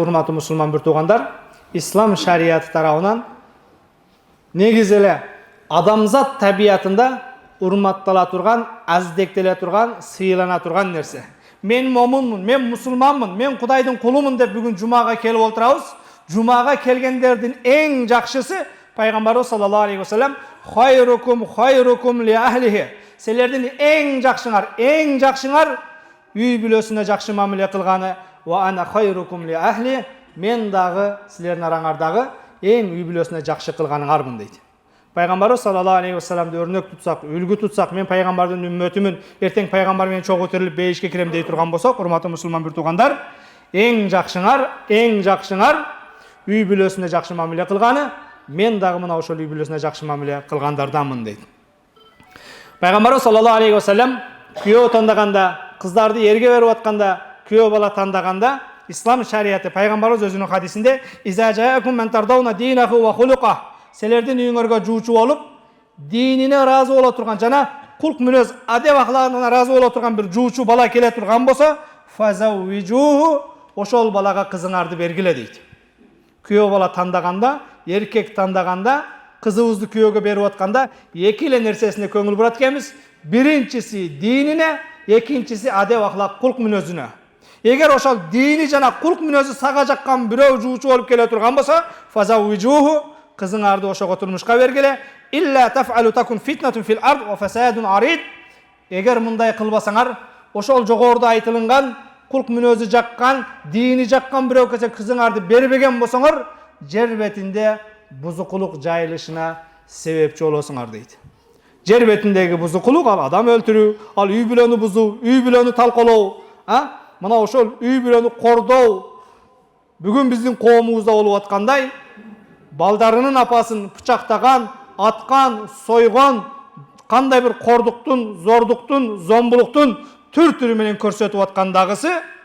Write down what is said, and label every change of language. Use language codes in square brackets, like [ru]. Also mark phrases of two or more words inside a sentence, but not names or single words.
[ky] Урматтуу мусулман бир туугандар, ислам шарияты тарабынан негизи эле адамзат табиятында урматтала турган, аздектеле турган, сыйлана турган нерсе. Мен момунмун, мен мусулманмын, мен Кудайдын кулумун деп бүгүн жумага келип отурабыз. Жумага келгендердин эң жакшысы [ar] Пайғамбарыбыз صلى الله عليه وسلم خيركم لأهله. [ky] Силердин эң жакшыңар үй бүлөсүнө жакшы мамиле кылганы. [ar] وأنا خيركم لأهلي. [ky] Мен дагы силердин араңардагы эң үй бүлөсүнө жакшы кылганыңармын дейт. Пайғамбарыбыз [ar] صلى الله عليه وسلم [ky] өрнөк тутсак, үлгү тутсак, мен пайгамбардын үммөтүмүн, эртең пайгамбар менен чогуу көтөрүлүп бейишке кирем дей турган болсок, урматтуу мусулман бир туугандар, эң жакшыңар үй бүлөсүнө жакшы мамиле кылганы, мен дагы мына ошол үй бүлөсүнө жакшы мамиле кылгандарданмын дейт. Пайгамбарыбыз [ar] صلى الله عليه وسلم [ky] күйөө тандаганда, кыздарды эрге берип атканда, күйөө бала тандаганда, ислам шариаты пайгамбарыбыз өзүнүн хадисинде [ar] «إذا جاءكم من ترضون دينه وخلقه». [ky] Силердин үйүңөргө жуучу болуп, динине ыраазы боло турган жана кулк мүнөз адеп аклагына ыраазы боло турган бир жуучу бала келе турган болсо, фазаввижуху, ошол балага кызыңарды бергиле дейт. Күйөө бала тандаганда, эркек тандаганда, кызыбызды күйөөгө берип атканда эки эле нерсесине көңүл бурат экенбиз. Биринчиси динине, экинчиси адеп аклак кулк мүнөзүнө. Эгер ошол дини жана кулк мүнөзү сага жаккан бирөө жуучу болуп келе турган болсо, фазаввижуху, кызыңарды ошого турмушка бергиле. [ar] إلا تفعلوه تكن فتنة في الأرض وفساد عريض. [ky] Эгер мындай кылбасаңар, ошол жогоруда айтылган кулк мүнөзү жаккан, дини жаккан бирөө келсе кызыңарды бербеген болсоңор, жер бетинде бузукулук жайылышына себепчи болосуңар дейт. Жер бетиндеги бузукулук ал адам өлтүрүү, ал үй бүлөнү бузуу, үй бүлөнү талкалоо, мына ошол үй бүлөнү кордоо бүгүн биздин коомубузда болуп аткандай, балдарынын апасын пычактаган, аткан, сойгон, кандай бир кордуктун, зордуктун, зомбулуктун түр-түрү менен көрсөтүп аткандагысы,